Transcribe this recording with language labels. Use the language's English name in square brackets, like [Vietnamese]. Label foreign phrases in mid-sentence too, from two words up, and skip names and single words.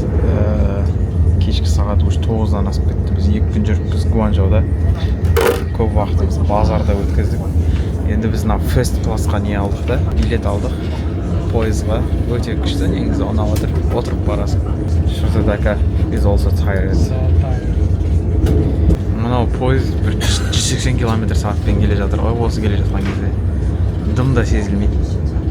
[Kazakh] Кешкі сағат уже 9-дан асып кетті. Біз 2 күн жүріппіз Гуанчжоуда. Көп уақытымызды базарда өткіздік. Енді біз мына фест классқа не алдық да, билет алдық. Пойызға өте күшті, негізі ұнап отыр. Отырып барасың. Шырзадака [English] is also tired. [Kazakh] Мынау пойыз бір 180 км/сағатпен келе жатыр ғой, осы келе жатқан кезде. Дым да сезілмейді.